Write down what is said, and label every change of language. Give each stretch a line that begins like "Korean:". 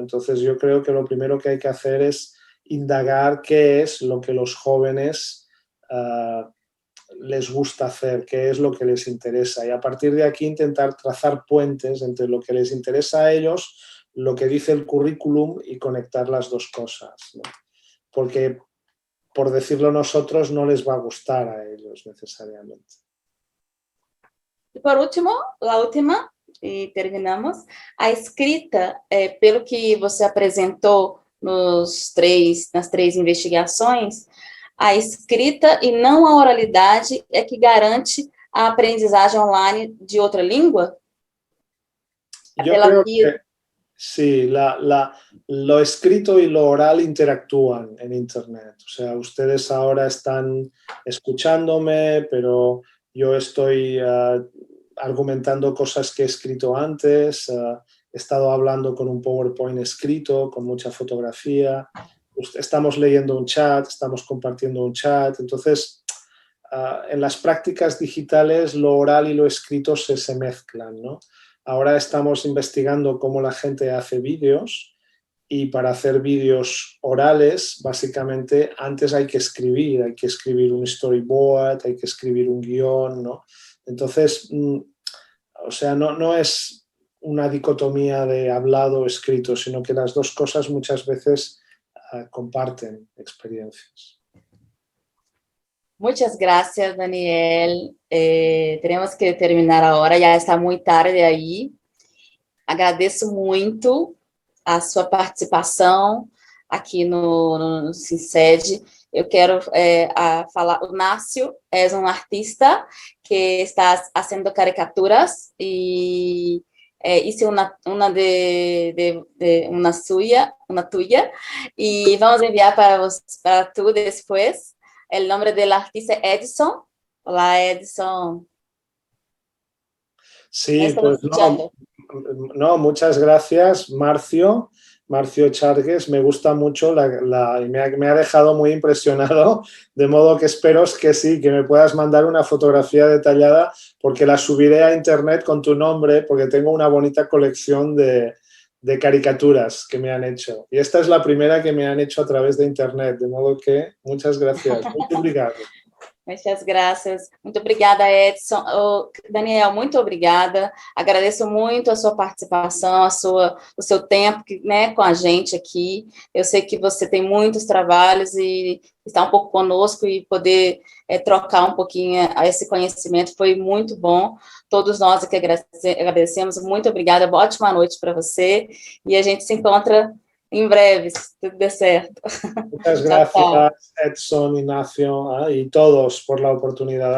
Spanish: Entonces yo creo que lo primero que hay que hacer es indagar qué es lo que los jóvenes les gusta hacer, qué es lo que les interesa, y a partir de aquí intentar trazar puentes entre lo que les interesa a ellos, lo que dice el currículum, y conectar las dos cosas, ¿no? Porque, por decirlo nosotros, no les va a gustar a ellos necesariamente.
Portuguese: E por último, a última, e terminamos, a escrita, pelo que você apresentou nas três investigações, a escrita e não a oralidade é que garante a aprendizagem online de outra língua?
Spanish: Yo creo que sí, lo escrito y lo oral interactúan en Internet. O sea, ustedes ahora están escuchándome, pero yo estoy argumentando cosas que he escrito antes, he estado hablando con un PowerPoint escrito, con mucha fotografía, estamos leyendo un chat, estamos compartiendo un chat. Entonces, en las prácticas digitales lo oral y lo escrito se mezclan, ¿no? Ahora estamos investigando cómo la gente hace vídeos y para hacer vídeos orales, básicamente, antes hay que escribir un storyboard, hay que escribir un guión, ¿no? Entonces, o sea, no es una dicotomía de hablado o escrito, sino que las dos cosas muchas veces comparten experiencias. Muchas gracias, Daniel. Tenemos que
Portuguese: terminar agora, já está muito tarde aí. Agradeço muito a sua participação aqui no Sincede. Eu quero falar, o Nácio é um artista que está fazendo caricaturas e
Spanish: hice
Portuguese: uma
Spanish: tuya
Portuguese: e vamos enviar para tu depois. O nome do artista é Edson. Olá, Edson.
Spanish: Sí, pues no, muchas gracias, Marcio Chargues. Me gusta mucho, me ha dejado muy impresionado, de modo que espero que sí, que me puedas mandar una fotografía detallada, porque la subiré a internet con tu nombre, porque tengo una bonita colección de caricaturas que me han hecho. Y esta es la primera que me han hecho a través de internet, de modo que muchas gracias.
Portuguese: Muito obrigado. Muitas graças. Muito obrigada, Edson. Daniel, muito obrigada. Agradeço muito a sua participação, o seu tempo, né, com a gente aqui. Eu sei que você tem muitos trabalhos e estar um pouco conosco e poder trocar um pouquinho esse conhecimento foi muito bom. Todos nós aqui agradecemos. Muito obrigada. Boa ótima noite para você. E a gente se encontra em breve, se tudo der certo.
Spanish: Muchas gracias, Edson, Ignacio, y todos por la oportunidad.